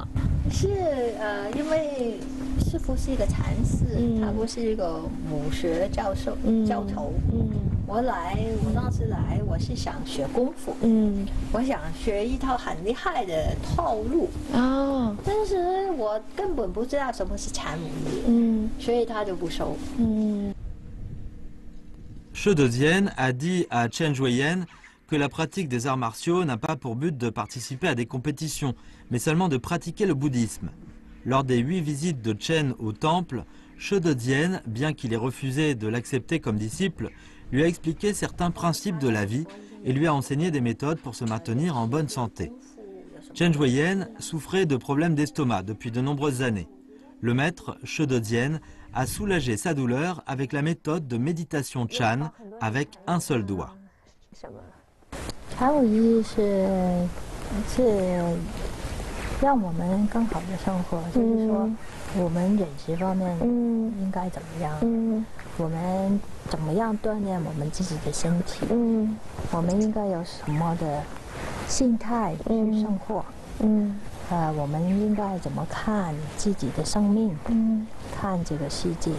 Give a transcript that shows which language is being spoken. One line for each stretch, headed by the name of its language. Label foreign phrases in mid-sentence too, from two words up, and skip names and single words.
Chinese: 是因为师傅是一个禅师，他不是一个武学教头。我当时来，我是想学功夫，我想学一套很厉害的套路，但是我根本不知道什么是禅武艺，所以他就不收。
French: She Dejian a dit à Chen Zhujian que la pratique des arts martiaux n'a pas pour but de participer à des compétitions, mais seulement de pratiquer le bouddhisme. Lors des 8 visites de Chen au temple, She Dejian, bien qu'il ait refusé de l'accepter comme disciple, lui a expliqué certains principes de la vie et lui a enseigné des méthodes pour se maintenir en bonne santé. Chen Zhujian souffrait de problèmes d'estomac depuis de nombreuses années. Le maître, She Dejian, a soulagé sa douleur avec la méthode de méditation Chan avec un seul doigt.
Chinese: 禅武艺是让我们更好的生活，就是说我们饮食方面应该怎么样，我们怎么样锻炼我们自己的身体，我们应该有什么的心态去生活，我们应该怎么看自己的生命，看这个世界。